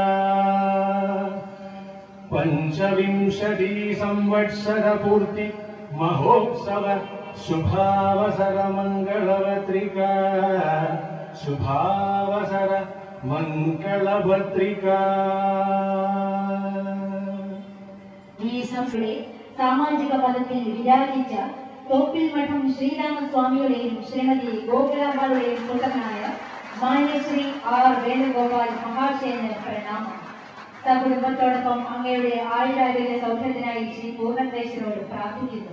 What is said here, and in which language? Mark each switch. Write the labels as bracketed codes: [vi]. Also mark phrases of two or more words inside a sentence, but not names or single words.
[sa] पंचविंशति संवत्सर पूर्ति महोत्सव शुभावसर मंगलपत्रिका। शुभावसर मंगलपत्रिका। [ml] सामाजिक पदത്തിൽ വിരാജിച്ച തോപ്പിൽമഠം ശ്രീരാമസ്വാമിയുടെയും ശ്രീമതി ഗോകുലാംബയുടെയും പുത്രനായ മാന്യശ്രീ ആർ വേണുഗോപാൽ മഹാശയന് പ്രണാമം. സകുടുംബത്തോടൊപ്പം അങ്ങയുടെ ആയുരാരോഗ്യ സൗഖ്യത്തിനായി ശ്രീ പൂർണ്ണത്രേശ്വരോട് പ്രാർത്ഥിക്കുന്നു.